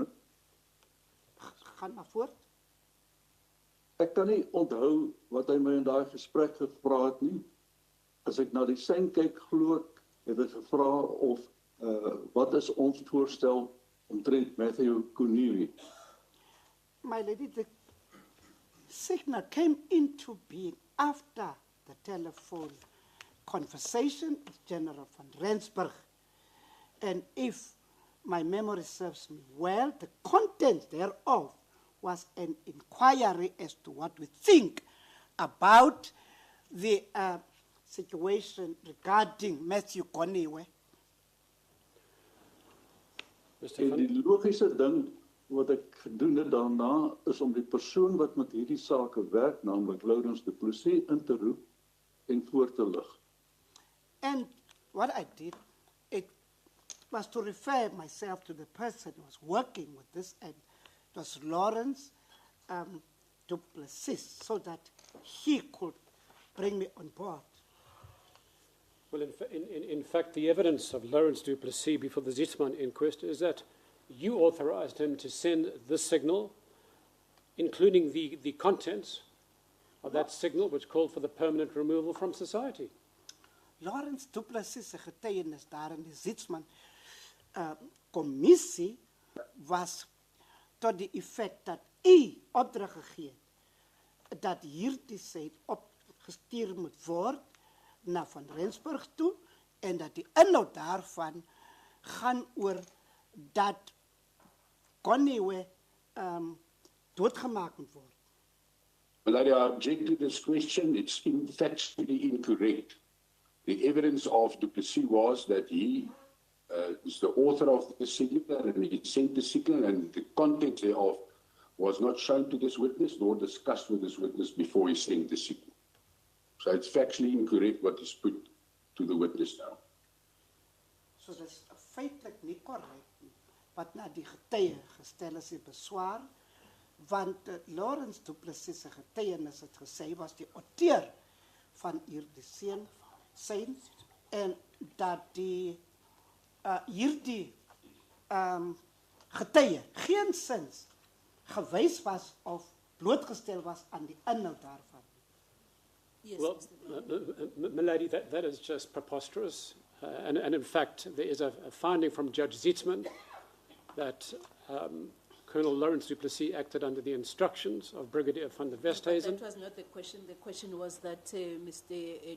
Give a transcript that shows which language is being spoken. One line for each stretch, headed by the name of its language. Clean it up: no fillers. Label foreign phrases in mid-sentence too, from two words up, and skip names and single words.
Afrikaans: gaan maar voort. Ek kan nie onthou wat hy my in daai gesprek gevra het nie. As ek na die sein kyk, glo ek, het hy gevra of wat is ons voorstel omtrent Matthew Corneli.
English: My lady, the signal came into being after the telephone conversation with General van Rensburg. And if my memory serves me well, the content thereof was an inquiry as to what we think about the situation regarding Matthew Corneli.
Afrikaans: En die logiese ding wat ek gedoen het daarna is om die persoon wat met hierdie sake werk, naamlik Lawrence du Plessis, in te roep en voor te lig.
English: And what I did, it was to refer myself to the person who was working with this, and it was Lawrence du Plessis, so that he could bring me on board. Well, in fact, the evidence of Lawrence du Plessis before the Zitzman inquest is that you authorized him to send this signal, including the contents of that signal, which called for the permanent removal from society.
Afrikaans: Lawrence du Plessis se getuienis daar in die Zitzman commissie was tot die effect dat u opdrag gegee het dat hierdie sê opgestuur moet word na Van Rensburg toe, en dat die inhoud daarvan gaan oor dat Corneli doodgemaak moet word.
English: Well, I object to this question. It's factually incorrect. The evidence of du Plessis was that he is the author of the signal, and he sent the signal, and the content thereof was not shown to this witness nor discussed with this witness before he sent the signal. So it's factually incorrect what is put to the witness now.
Afrikaans: So dit is feitlik nie korrek nie, wat na die getuie gestel is die beswaar, want Lawrence du Plessis se getuienis het gesê was die auteur van hierdie sein, en dat die hierdie getuie geensins gewys was of blootgestel was aan die inhoud daarvan.
English: Yes, Well, Mr. milady, that is just preposterous. And in fact, there is a finding from Judge Zietsman that Colonel Lawrence du Plessis acted under the instructions of Brigadier van der But Westhuizen. that was not the question. The question was that Mr.